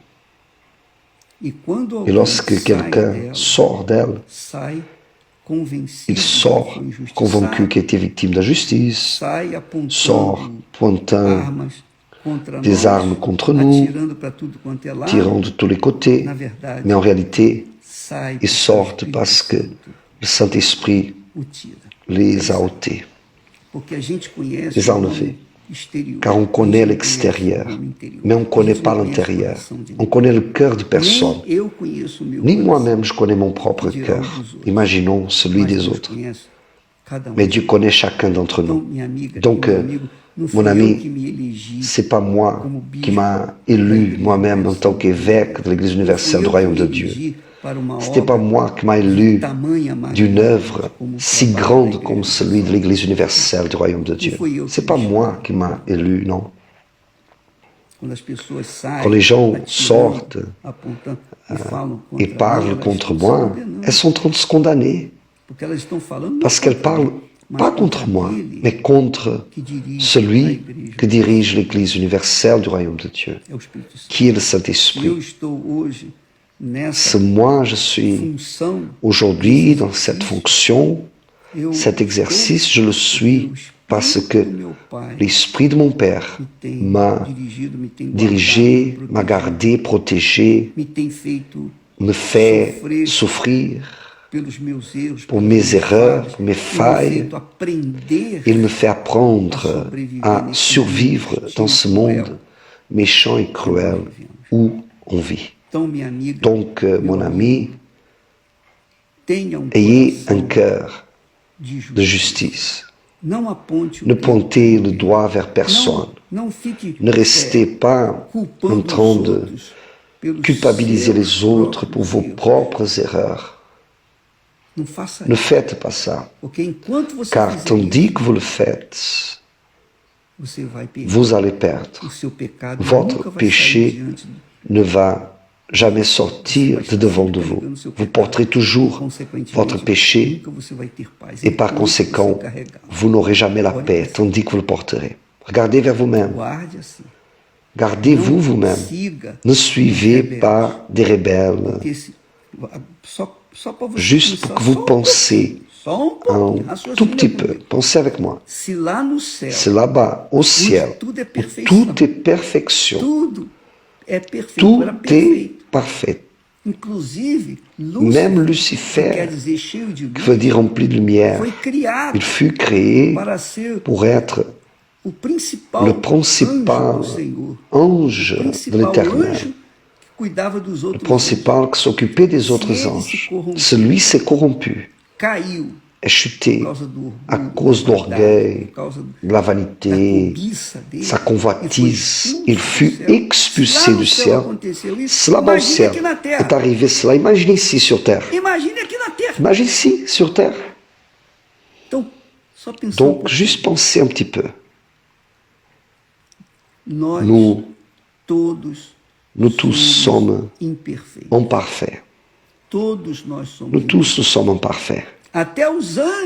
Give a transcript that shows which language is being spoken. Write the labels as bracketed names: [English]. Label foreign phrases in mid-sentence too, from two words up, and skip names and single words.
[French] Et lorsque quelqu'un sort d'elle, il sort convaincu qu'il était victime d'injustice, sort pointant des armes contre nous, tirant de tous les côtés, mais en réalité, ils sortent parce que le Saint-Esprit [Portuguese] o tira. [French] les a ôtés, [Portuguese] Porque a gente conhece [French] les a [Portuguese] o [French] enlevés. [Portuguese] homem exterior. [French] Car on connaît [Portuguese] A gente [French] l'extérieur, [Portuguese] conhece o homem interior. [French] mais on ne [Portuguese] A [French] connaît [Portuguese] gente [French] pas [Portuguese] não conhece o [French] l'intérieur. [Portuguese] coração de [French] On [Portuguese] ninguém. [French] connaît le cœur de personne. [Portuguese] Nem eu conheço o meu [French] Ni [Portuguese] coração. [French] moi-même je connais mon propre [Portuguese] Que dirá [French] cœur. [Portuguese] o dos outros. [French] Imaginons celui [Portuguese] Mas [French] des [Portuguese] Deus [French] autres. [Portuguese] conhece cada um. [French] Mais Dieu connaît chacun d'entre [Portuguese] Então, [French] nous. [Portuguese] minha amiga, [French] Donc, [Portuguese] meu amigo, não [French] mon [Portuguese] fui eu [French] ami, [Portuguese] que me elegi [French] c'est pas moi [Portuguese] como bispo [French] qui m'a [Portuguese] da [French] élu [Portuguese] Igreja [French] moi-même en tant [Portuguese] Universal. [French] qu'évêque de l'Église [Portuguese] Não fui [French] universelle du [Portuguese] eu que [French] royaume [Portuguese] me [French] de Dieu. [Portuguese] elegi para uma [French] C'était pas [Portuguese] obra [French] moi qui m'a [Portuguese] de [French] élu [Portuguese] tamanha [French] d'une [Portuguese] magnitude [French] œuvre [Portuguese] como o [French] si [Portuguese] trabalho da [French] grande [Portuguese] Igreja [French] comme celui de [Portuguese] Universal. [French] l'Église universelle du royaume de Dieu. [Portuguese] fui eu que [French] C'est pas [Portuguese] me [French] moi qui m'a élu, non. [Portuguese] Quando as pessoas saem, [French] Quand les gens [Portuguese] atirando, [French] sortent [Portuguese] apontando e falam [French] et [Portuguese] contra mim, [French] parlent [Portuguese] elas [French] contre [Portuguese] estão se [French] moi, [Portuguese] condenando. [French] elles sont en train de se condamner. [Portuguese] Porque elas estão falando não [French] Parce qu'elles [Portuguese] contra [French] parlent [Portuguese] mim, mas [French] pas [Portuguese] contra [French] contre moi, [Portuguese] aquele [French] mais contre [Portuguese] que dirige a [French] celui [Portuguese] igreja. [French] que dirige l'Église universelle du royaume de Dieu, [Portuguese] É o Espírito Santo. [French] qui est le [Portuguese] Se eu [French] Saint-Esprit. [Portuguese] estou hoje nessa [French] Si moi je suis [Portuguese] função, [French] aujourd'hui dans cette fonction, [Portuguese] eu [French] cet exercice, je le suis parce que [Portuguese] do meu Pai [French] l'Esprit de mon Père [Portuguese] me tem [French] m'a [Portuguese] dirigido, me tem [French] dirigé, [Portuguese] guardado, [French] m'a gardé, protégé, [Portuguese] me tem feito [French] me fait souffrir [Portuguese] pelos meus erros, [French] pour [Portuguese] pelas [French] mes [Portuguese] minhas [French] erreurs, [Portuguese] falhas, [French] pour mes [Portuguese] tem me [French] failles. [Portuguese] feito aprender [French] Il me fait apprendre à survivre dans ce monde méchant et cruel où on vit. [Portuguese] Então, minha amiga, [French] Donc, mon ami, [Portuguese] tenha [French] ayez un [Portuguese] coração [French] cœur [Portuguese] de [French] de [Portuguese] justiça. [French] justice. [Portuguese] Não aponte o [French] Ne [Portuguese] dedo, [French] pointez le doigt vers personne. [Portuguese] não fique [French] Ne restez pas [Portuguese] culpando [French] en train [Portuguese] os [French] de [Portuguese] outros pelos [French] culpabiliser [Portuguese] seus [French] les autres pour [Portuguese] próprios [French] vos [Portuguese] erros. [French] propres erreurs. [Portuguese] Não faça [French] Ne [Portuguese] isso, [French] faites pas ça, [Portuguese] porque enquanto você [French] car [Portuguese] fizer [French] tandis [Portuguese] isso, [French] que vous le faites, [Portuguese] você vai perder [French] vous allez perdre. [Portuguese] o seu pecado. [French] Votre [Portuguese] Nunca vai [French] péché [Portuguese] sair diante [French] ne va jamais sortir de devant de vous. Vous porterez toujours votre péché [Portuguese] nunca você vai ter paz. [French] et par [Portuguese] Enquanto você [French] conséquent, [Portuguese] carregá-lo. [French] vous n'aurez jamais la paix tandis que vous le porterez. Regardez vers vous-même. [Portuguese] Guarde assim. [French] Gardez-vous vous-même. [Portuguese] Siga [French] Ne suivez pas des rebelles [Portuguese] porque só para você [French] juste pour [Portuguese] pensar, [French] que vous [Portuguese] só [French] pensez [Portuguese] só pouquinho, [French] un [Portuguese] raciocina [French] tout petit peu. [Portuguese] comigo. [French] Pensez avec moi. [Portuguese] Se lá no céu [French] C'est là-bas, au ciel, [Portuguese] tudo é [French] où [Portuguese] perfeição, [French] tout est perfection. [Portuguese] tudo é perfeito, [French] Tout [Portuguese] era [French] est [Portuguese] perfeito. [French] parfait. [Portuguese] Inclusive, [French] Même [Portuguese] Lúcifer, [French] Lucifer, [Portuguese] que quer dizer cheio de [French] qui veut [Portuguese] luz, [French] dire rempli de lumière, [Portuguese] foi criado [French] il fut créé [Portuguese] para ser [French] pour être [Portuguese] o principal [French] le principal [Portuguese] anjo do Senhor, [French] ange [Portuguese] o [French] de [Portuguese] principal [French] l'Éternel, [Portuguese] anjo que cuidava dos [French] le [Portuguese] outros. [French] principal qui s'occupait des autres anges. Celui s'est corrompu, [Portuguese] Caiu [French] est chuté [Portuguese] por causa do orgulho, [French] à cause de [Portuguese] da [French] l'orgueil, [Portuguese] por causa [French] de la [Portuguese] da [French] vanité, [Portuguese] cobiça dele, [French] sa convoitise. [Portuguese] e [French] Il [Portuguese] foi [French] fut [Portuguese] expulso [French] expulsé [Portuguese] do [French] du [Portuguese] céu. [French] ciel. [Portuguese] Lá no céu aconteceu isso. [French] Cela bas au [Portuguese] Imagine [French] ciel [Portuguese] aqui na [French] est [Portuguese] terra. [French] arrivé cela. Imaginez ici sur terre. [Portuguese] Imagine aqui na terra. [French] Imaginez ici sur terre. [Portuguese] Então, só pensando um [French] Donc, [Portuguese] pouquinho. [French] juste pensez un petit peu. [Portuguese] Nós [French] Nous, [Portuguese] todos [French] nous tous sommes [Portuguese] imperfeitos. [French] imparfaits. [Portuguese] Todos nós somos [French] Nous tous, nous sommes imparfaits. [Portuguese] Até os anjos